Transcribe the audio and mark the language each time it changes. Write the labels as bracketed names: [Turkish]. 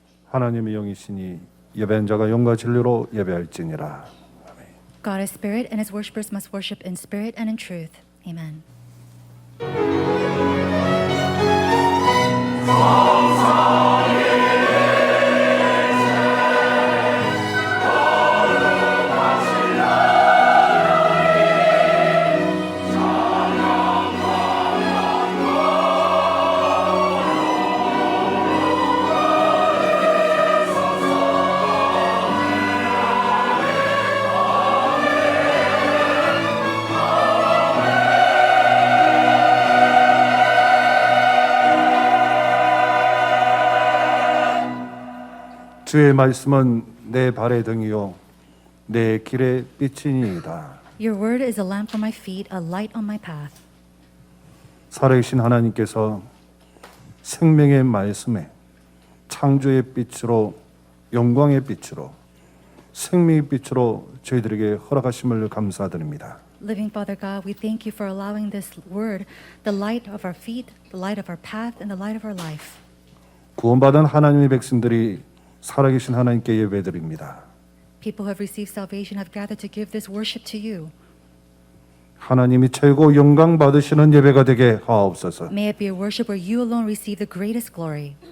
[Korean] 하나님의 영이시니 예배한 자가 영과 진리로 예배할지니라. [English] God is spirit, and his worshippers must worship in spirit and in truth. Amen. [Korean] 주의 말씀은 내 발의 등이요 내 길의 빛이니이다. [English] Your word is a lamp for my feet, a light on my path. [Korean] 살아계신 하나님께서 생명의 말씀에 창조의 빛으로 영광의 빛으로 생명의 빛으로 저희들에게 허락하심을 감사드립니다. [English] Living Father God, we thank you for allowing this word, the light of our feet, the light of our path, and the light of our life. [Korean] 구원받은 하나님의 백성들이 살아계신 하나님께 예배드립니다. [English] People who have received salvation have gathered to give this worship to you. [Korean] 하나님이 최고 영광 받으시는 예배가 되게 하옵소서. [English] May it be a worship where you alone receive the greatest glory.